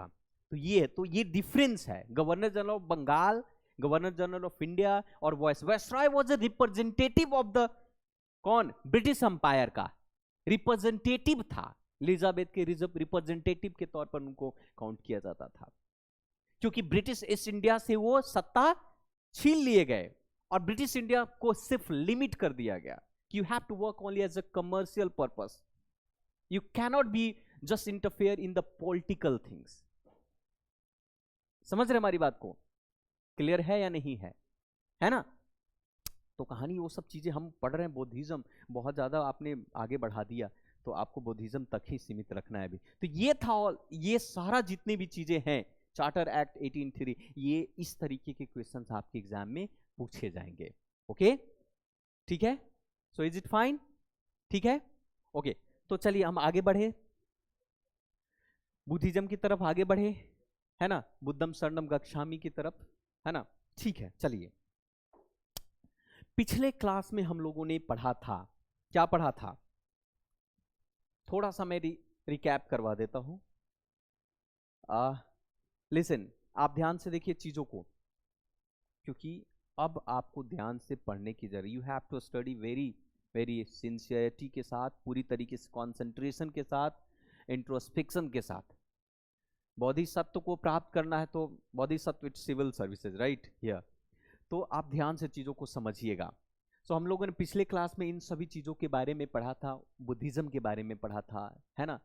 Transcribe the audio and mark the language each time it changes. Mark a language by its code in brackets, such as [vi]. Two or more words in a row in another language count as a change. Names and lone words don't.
[hi] तो ये डिफरेंस है [en] Governor General of Bengal, Governor General of India और Viceroy was a representative of the कौन? [hi] ब्रिटिश अंपायर का रिप्रेजेंटेटिव था। एलिजाबेथ के रिप्रेजेंटेटिव के तौर पर उनको काउंट किया जाता था, क्योंकि ब्रिटिश ईस्ट इंडिया से वो सत्ता छीन लिए गए और ब्रिटिश इंडिया को सिर्फ लिमिट कर दिया गया कि [en] you have to work only as a commercial purpose, you cannot be just interfere in the political things. [hi] समझ रहे हमारी बात को? क्लियर है या नहीं है ना? तो कहानी वो सब चीजें हम पढ़ रहे हैं। बुद्धिज्म बहुत ज्यादा आपने आगे बढ़ा दिया, तो आपको बुद्धिज्म तक ही सीमित रखना है अभी। तो ये था, और ये सारा जितने भी चीजें हैं, चार्टर एक्ट 1883, ये इस तरीके के क्वेश्चंस आपके एग्जाम में पूछे जाएंगे। [en] OK, ठीक है? so is it fine? [hi] ठीक है, ओके। तो चलिए हम आगे बढ़े, बुद्धिज्म की तरफ आगे बढ़े, है ना, [pi] बुद्धम शरणम गच्छामि की तरफ, है ना। [hi] ठीक है, चलिए। पिछले क्लास में हम लोगों ने पढ़ा था, क्या पढ़ा था? थोड़ा सा मैं रिकैप करवा देता हूं। लिसन, आप ध्यान से देखिए चीजों को, क्योंकि अब आपको ध्यान से पढ़ने की जरूरत। [en] you have to study very very sincerity [hi] के साथ, पूरी तरीके से कॉन्सेंट्रेशन के साथ, इंट्रोस्पेक्शन के साथ। बोधिसत्व को प्राप्त करना है तो बोधिसत्व [en] it's civil services, right here. [hi] तो आप ध्यान से चीजों को समझिएगा। सो हम लोगों ने पिछले क्लास में इन सभी चीजों के बारे में पढ़ा था, बुद्धिज्म के बारे में पढ़ा था, है ना।